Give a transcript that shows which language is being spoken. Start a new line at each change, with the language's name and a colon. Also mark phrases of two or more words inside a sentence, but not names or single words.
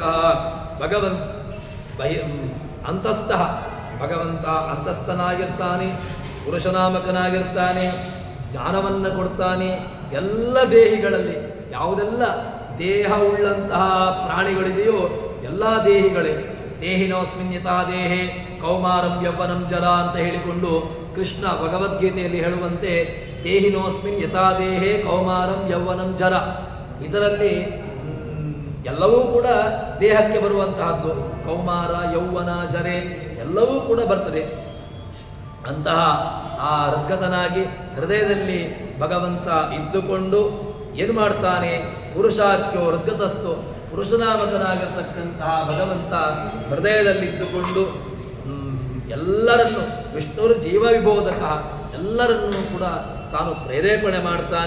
Kannada: ಭಗವಂತ ಅಂತಸ್ಥ, ಭಗವಂತ ಅಂತಸ್ಥನಾಗಿರ್ತಾನೆ, ಪುರುಷನಾಮಕನಾಗಿರ್ತಾನೆ, ಜ್ಞಾನವನ್ನು ಕೊಡ್ತಾನೆ. ಎಲ್ಲ ದೇಹಿಗಳಲ್ಲಿ ಯಾವುದೆಲ್ಲ ದೇಹ ಉಳ್ಳಂತಹ ಪ್ರಾಣಿಗಳಿದೆಯೋ ಎಲ್ಲ ದೇಹಿಗಳೇ,
Sanskrit: ದೇಹಿನೋಸ್ಮಿನ್ ಯಥಾ ದೇಹೆ ಕೌಮಾರಂ ಯೌವನಂ ಜರ
Kannada: ಅಂತ ಹೇಳಿಕೊಂಡು ಕೃಷ್ಣ ಭಗವದ್ಗೀತೆಯಲ್ಲಿ ಹೇಳುವಂತೆ
Sanskrit: ದೇಹಿನೋಸ್ಮಿನ್ ಯಥಾ ದೇಹೆ ಕೌಮಾರಂ ಯೌವನಂ ಜರ,
Kannada: ಇದರಲ್ಲಿ ಎಲ್ಲವೂ ಕೂಡ ದೇಹಕ್ಕೆ ಬರುವಂತಹದ್ದು. ಕೌಮಾರ, ಯೌವನ, ಜರೆ ಎಲ್ಲವೂ ಕೂಡ ಬರ್ತದೆ. ಅಂತಹ ಆ ಹೃದ್ಗತನಾಗಿ ಹೃದಯದಲ್ಲಿ ಭಗವಂತ ಇದ್ದುಕೊಂಡು ಏನು ಮಾಡ್ತಾನೆ,
Sanskrit: ಪುರುಷಾಖ್ಯೋ ಹೃದ್ಗತಸ್ತು,
Kannada: ಪುರುಷನಾಮಕನಾಗಿರ್ತಕ್ಕಂತಹ ಭಗವಂತ ಹೃದಯದಲ್ಲಿದ್ದುಕೊಂಡು ಎಲ್ಲರನ್ನು,
Sanskrit: ವಿಷ್ಣುರು ಜೀವ ವಿಬೋಧಕ,
Kannada: ಎಲ್ಲರನ್ನೂ ಕೂಡ ತಾನು ಪ್ರೇರೇಪಣೆ ಮಾಡ್ತಾನೆ.